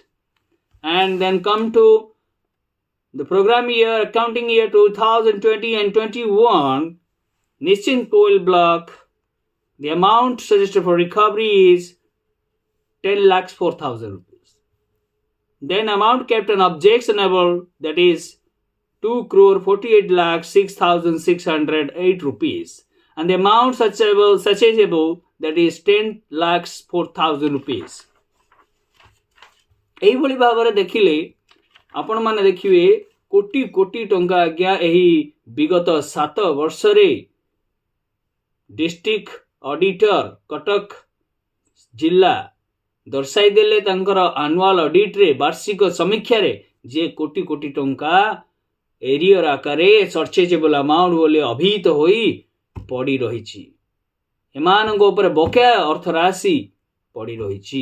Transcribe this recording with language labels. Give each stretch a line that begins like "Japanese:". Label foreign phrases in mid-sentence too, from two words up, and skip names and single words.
English: And then come to the program year, accounting year 2020 and 21, Nischint Koil block, the amount suggested for recovery is 10,04,000 rupees. Then amount kept on objectionable, that is 2,48,06,608 rupees, and the amount successable, that is 10,04,000 rupees.
Odia: ଏହି ଭଳି ଭାବରେ ଦେଖିଲେ ଆପଣ ମାନେ ଦେଖିବେ କୋଟି କୋଟି ଟଙ୍କା ଆଜ୍ଞା ଏହି ବିଗତ 7 ବର୍ଷ ରେ
English: district auditor
Odia: କଟକ ଜିଲ୍ଲା ଦର୍ଶାଇ ଦେଲେ ତାଙ୍କର
English: annual audit
Odia: ରେ ବାର୍ଷିକ ସମୀକ୍ଷା ରେ ଯେ କୋଟି କୋଟି ଟଙ୍କା ଏରିୟର ଆକାରେ
English: surchargeable amount
Odia: ବୋଲି ଅଭିହିତ ହୋଇ ପଡ଼ି ରହି ଏମାନଙ୍କ ଉପର ବକେୟା ଅର୍ଥ ରାଶି ପଡ଼ି ରହି।